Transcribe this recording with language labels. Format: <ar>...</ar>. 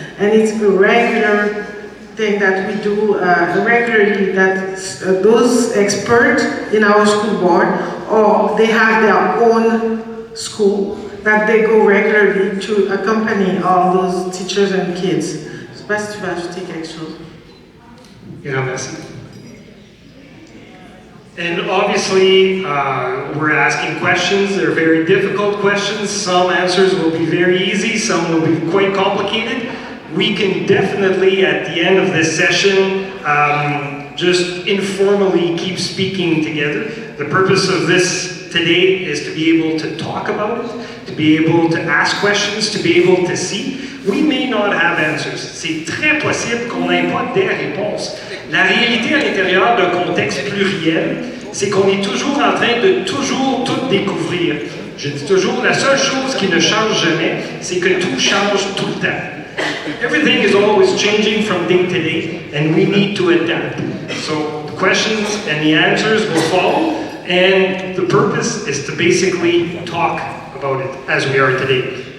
<en>And it's a regular thing that we do regularly, that those experts in our school board, or they have their own school, that they go regularly to accompany all those teachers and kids.</en> <fr>Je ne sais pas si tu veux ajouter quelque chose. Merci.</fr> <en>And obviously, we're asking questions. They're very difficult questions. Some answers will be very easy, some will be quite complicated. We can definitely, at the end of this session, just informally keep speaking together. The purpose of this today is to be able to talk about it, to be able to ask questions, to be able to see. We may not have answers.</en> <fr>C'est très possible qu'on n'ait pas des réponses. La réalité à l'intérieur d'un contexte pluriel, c'est qu'on est toujours en train de toujours tout découvrir. Je dis toujours, la seule chose qui ne change jamais, c'est que tout change tout le temps.</fr> <en>Everything is always changing from day to day, and we need to adapt. So the questions and the answers will follow, and the purpose is to basically talk about it as we are today.</en>